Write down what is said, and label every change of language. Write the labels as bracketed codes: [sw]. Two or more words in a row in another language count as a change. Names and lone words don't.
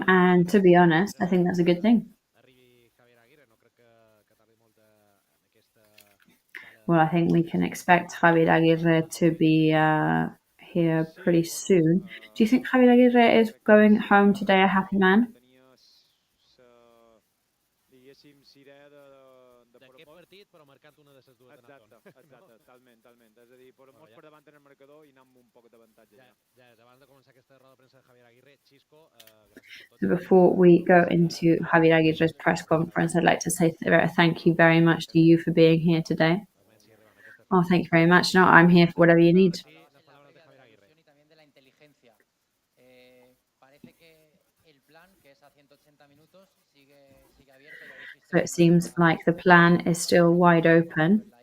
[en] And to be honest, I think that's a good thing. Well, I think we can expect Javier Aguirre to be here pretty soon. Do you think Javier Aguirre is going home today a happy man? [ca] D'aquest partit, però marcant una de les dues de Natón. Exacte, talment. És a dir, mos per davant en el marcador i anar amb un poc d'avantatge ja. Abans de començar aquesta roda de premsa de Javier Aguirre, Xisco, gràcies per tot. [en] So before we go into Javier Aguirre's press conference, I'd like to say thank you very much to you for being here today. Oh, thank you very much. No, I'm here for whatever you need. So it seems like the plan is still wide open.